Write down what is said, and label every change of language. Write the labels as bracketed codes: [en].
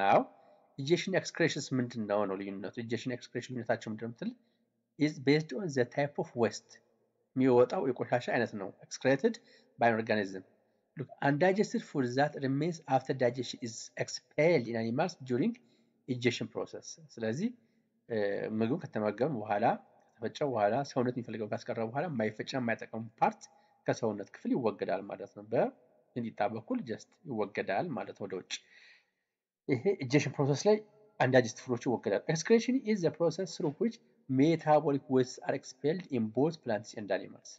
[am] Now, egestion excretion ምንድነው ነው ልዩነቱ? egestion excretion ልዩነታቸው ምንድነው? [en] is based on the type of waste [am] የሚወጣው የቆሻሻ አይነት ነው [en] excreted by organism. Look, undigested food that remains after digestion is expelled in animals during egestion process. [am] ስለዚህ ምግብ ከተመገበ በኋላ ከተፈጨ በኋላ ሰውነት የሚፈልገው ካስቀረ በኋላ የማይፈጭና የማይጠቀሙ ፓርት ከሰውነት ክፍል ይወገዳል ማለት ነው። በእንዲታ በኩል ጀስት ይወገዳል ማለት ወደ ውጭ። ይሄ egestion process ላይ undigested foods ይወገዳል። [en] excretion is the process through which metabolic wastes are expelled in both plants and animals.